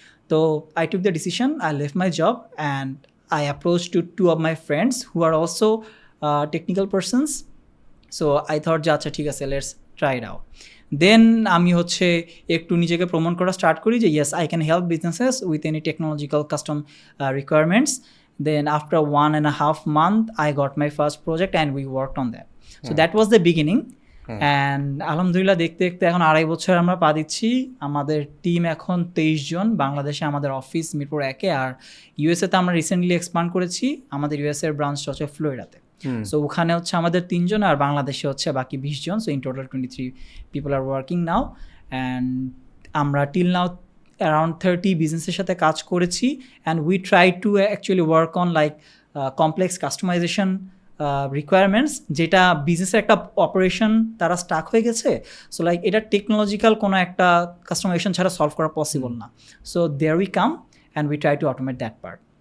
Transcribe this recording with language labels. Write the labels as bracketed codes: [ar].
[bn] তো [en] I took the decision, I left my job, and I approach to 2 of my friends who are also technical persons. So I thought যে আচ্ছা ঠিক আছে, let's try it out. Then [bn] আমি একটু নিজেকে promote করা start করি [en] যে yes, I can help businesses with any technological custom requirements. Then after 1.5 months, I got my first project and we worked on that. So that was the beginning. And [bn] আলহামদুলিল্লাহ দেখতে দেখতে এখন 2.5 বছর আমরা পা দিচ্ছি। আমাদের টিম এখন 23 জন। বাংলাদেশে আমাদের অফিস মিরপুর 1-এ, আর ইউএসএতে আমরা রিসেন্টলি এক্সপান্ড করেছি। আমাদের ইউএসএর ব্রাঞ্চ ফ্লোরিডাতে। সো ওখানে আমাদের 3 জন, আর বাংলাদেশে বাকি 20 জন। [en] So in total 23 people are working now. And আমরা till now around 30 [bn] বিজনেসের সাথে কাজ করেছি, [en] and we try to actually work on like complex customization requirements, [bn] যেটা বিজনেসের একটা অপারেশন তারা স্টাক হয়ে গেছে। [en] so like [bn] এটা টেকনোলজিক্যাল কোনো একটা কাস্টমাইজেশন ছাড়া সলভ করা পসিবল না। [en] So there we come and we try to automate that part.